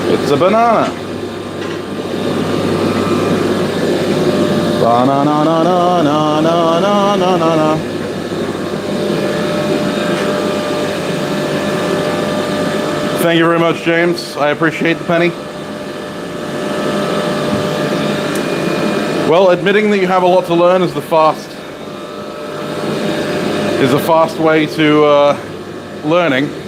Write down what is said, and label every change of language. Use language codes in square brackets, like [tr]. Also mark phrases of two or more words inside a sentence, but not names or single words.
[en] a banana. Ba-na-na-na-na-na-na-na-na-na. Thank you very much, James. I appreciate the penny. Well, admitting that you have a lot to learn is a fast way to learning.